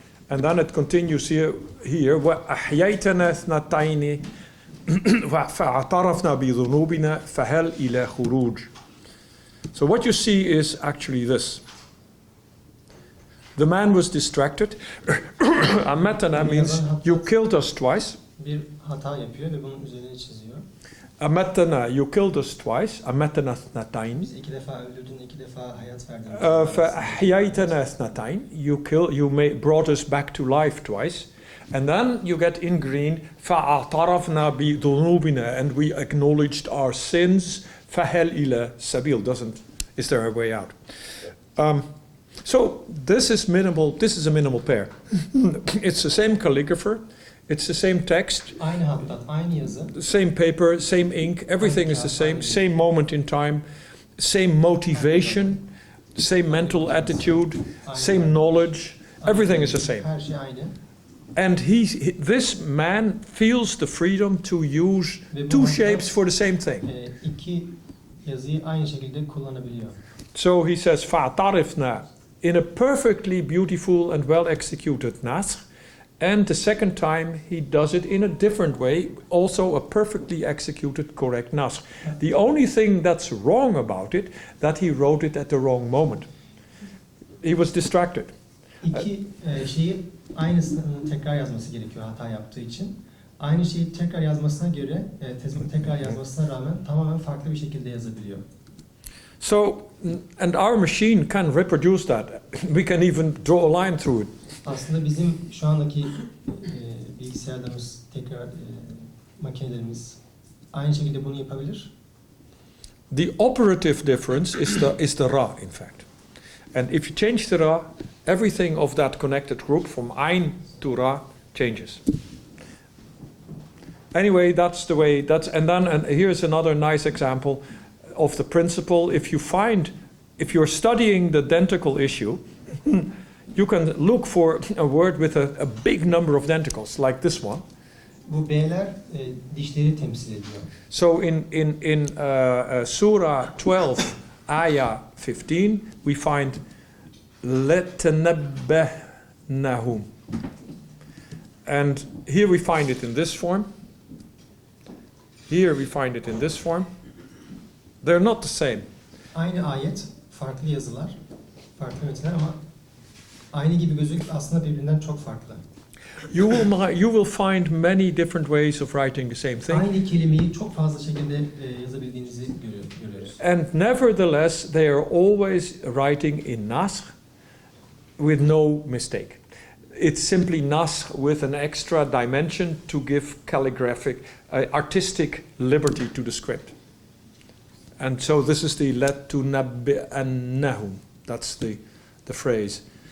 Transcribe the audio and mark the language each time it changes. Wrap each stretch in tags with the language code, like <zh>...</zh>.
<en>And then it continues here</en> <ar>وَأَحْيَيْتَنَا اثْنَتَيْنِ فَاعْتَرَفْنَا بِذُنُوبِنَا فَهَلْ إِلَى خُرُوجٍ.</ar> <en>So what you see is actually this. The man was distracted. Amatana means you killed us twice.</en> <tr>Bir hata yapıyor ve bunun üzerine çiziyor.</tr> <en>Amatana, you killed us twice. Amatana اثنتين.</en> <tr>Bizi iki defa öldürdün, iki defa hayat verdin.</tr> <ar>فأحييتنا اثنتين.</ar> <en>You brought us back to life twice. And then you get in green</en> <ar>فأعترفنا بذنوبنا,</ar> <en>and we acknowledged our sins.</en> <ar>فهل إلى سبيل.</ar> <en>Is there a way out? So this is a minimal pair. It's the same calligrapher, it's the same text,</en> <tr>Aynı hattat, aynı yazı.</tr> <en>same paper, same ink, everything is the same moment in time, same motivation, same mental attitude, same knowledge, everything is the same.</en> <tr>Her şey aynı.</tr> <en>And this man feels the freedom to use two shapes for the same thing.</en> <tr>İki yazıyı aynı şekilde kullanabiliyor.</tr> <en>So he says, فَاعْتَرِفْنَا, in a perfectly beautiful and well executed nasr. And the second time he does it in a different way, also a perfectly executed correct nasr. The only thing that's wrong about it, that he wrote it at the wrong moment. He was distracted.</en> <tr>İki şeyi aynısını tekrar yazması gerekiyor hata yaptığı için. Aynı şeyi tekrar yazmasına göre, tekrar yazmasına rağmen tamamen farklı bir şekilde yazabiliyor.</tr> <en>So, and our machine can reproduce that. We can even draw a line through it.</en> <tr>Aslında bizim şu andaki bilgisayarlarımız, makinelerimiz aynı şekilde bunu yapabilir.</tr> <en>The operative difference is the ra, in fact. And if you change the ra, everything of that connected group from Ain to Ra changes. Anyway, that's the way. And here's another nice example of the principle. If you're studying the dentical issue, you can look for a word with a big number of denticles, like this one.</en> <tr>Bu B'ler dişleri temsil ediyor.</tr> <en>So in Surah 12, ayah 15, we find لَتَنَبَّهْنَهُمْ. And here we find it in this form. Here we find it in this form. They're not the same.</en> <tr>Aynı ayet, farklı yazılar, farklı metinler ama aynı gibi gözüküp aslında birbirinden çok farklı.</tr> <en>You will find many different ways of writing the same thing.</en> <tr>Aynı kelimeyi çok fazla şekilde yazabildiğinizi görüyoruz.</tr> <en>And nevertheless, they are always writing in nasr with no mistake. It's simply nasr with an extra dimension to give calligraphic, artistic liberty to the script. And so this is the لَتُنَبِّئَنَّهُمْ. That's the phrase.</en>